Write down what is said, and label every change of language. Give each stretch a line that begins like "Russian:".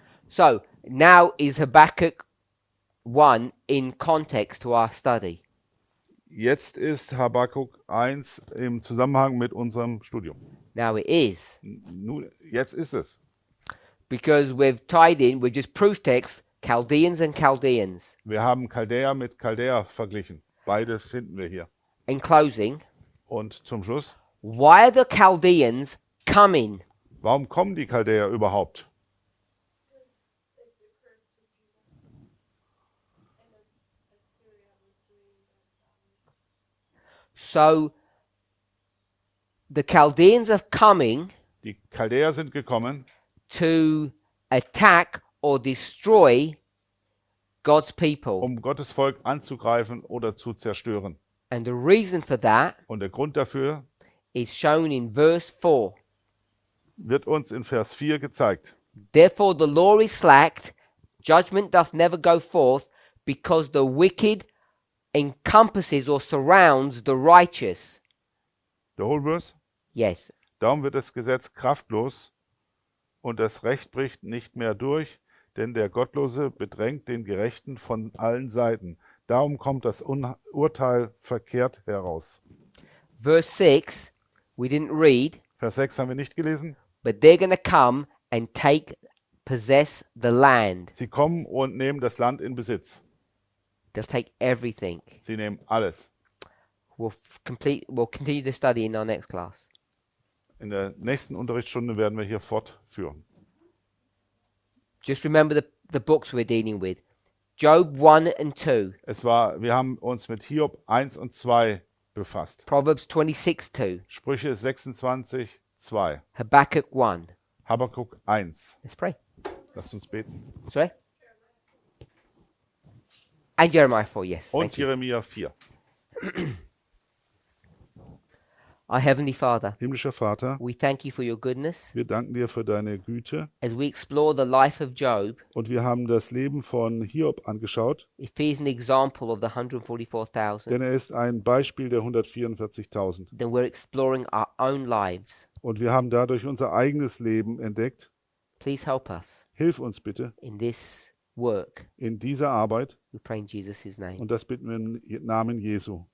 English: So now is Habakkuk 1 in context to our study.
German: Jetzt ist Habakkuk 1 im Zusammenhang mit unserem Studium.
English: Now it is.
German: Nun, jetzt ist es.
English: Because we've tied in, we're just proof text, Chaldeans and Chaldeans.
German: Wir haben Chaldäer mit Chaldäer verglichen. Beide finden wir hier.
English: In closing,
German: Und zum Schluss,
English: why are the Chaldeans coming?
German: warum kommen die Chaldäer überhaupt?
English: So the Chaldeans are coming
German: Die Chaldäer sind gekommen,
English: to attack or destroy God's people.
German: um Gottes Volk anzugreifen oder zu zerstören.
English: And the reason for that
German: Und der Grund dafür
English: is shown in verse 4.
German: wird uns in Vers 4 gezeigt.
English: Therefore the law is slacked, judgment doth never go forth, because the wicked encompasses or surrounds the righteous.
German: Der Hohlvers.
English: Yes.
German: Darum wird das Gesetz kraftlos und das Recht bricht nicht mehr durch, denn der Gottlose bedrängt den Gerechten von allen Seiten. Darum kommt das Urteil verkehrt heraus.
English: Verse 6, we didn't read,
German: Vers 6 haben wir nicht gelesen.
English: but they're going to come and possess the land.
German: Sie kommen und nehmen das Land in Besitz.
English: They'll take everything.
German: Sie nehmen alles.
English: We'll continue to study in our next class.
German: In der nächsten Unterrichtsstunde werden wir hier fortführen.
English: Just remember the books we're dealing with. Job 1 and 2,
German: Wir haben uns mit Hiob 1 und 2 befasst.
English: Proverbs 26 2,
German: Sprüche 26, 2.
English: Habakkuk 1.
German: Habakkuk 1.
English: Let's pray.
German: Lasst uns beten.
English: Sorry? And Jeremiah 4, yes.
German: Und
English: Thank you.
German: Jeremia 4.
English: Our Heavenly Father,
German: Himmlischer Vater,
English: we thank you for your goodness.
German: wir danken dir für deine Güte.
English: As we explore the life of Job,
German: Und wir haben das Leben von Hiob angeschaut,
English: if he is an example of the 144,000,
German: denn er ist ein Beispiel der 144.000.
English: then we're exploring our own lives.
German: Und wir haben dadurch unser eigenes Leben entdeckt.
English: Please help us
German: Hilf uns bitte
English: in this work.
German: in dieser Arbeit.
English: We pray in Jesus' name.
German: Und das bitten wir im Namen Jesu.